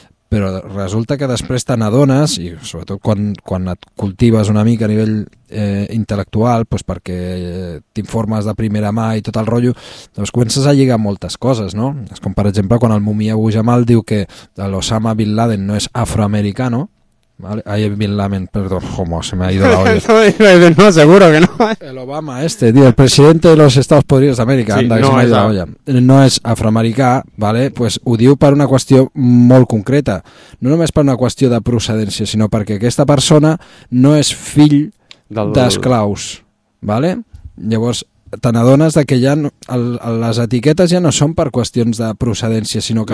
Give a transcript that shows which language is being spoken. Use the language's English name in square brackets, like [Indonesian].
[Catalan] Però resulta que després te n'adones, i sobretot quan et cultives una mica a nivell intel·lectual, pues perquè t'informes de primera mà i tot el rotllo, doncs comences a lligar moltes coses, no? És com, per exemple, quan el Mumia Abu Jamal diu que l'Osama Bin Laden no és afroamericano, ¿vale? [Spanish] Ay, Bin Laden, perdón, como se me ha ido la olla. No, seguro que no. El Obama este, tío, el presidente de los Estados Unidos de América, sí, anda, no, que se me ha ido la olla. No es afroamericà, ¿vale? [Catalan] Pues ho diu per una qüestió molt concreta. No només per una qüestió de procedència, sinó perquè aquesta persona no és fill d'esclaus, ¿vale? Llavors, te n'adones que ja no, les etiquetes ja no són per qüestions de procedència, sinó que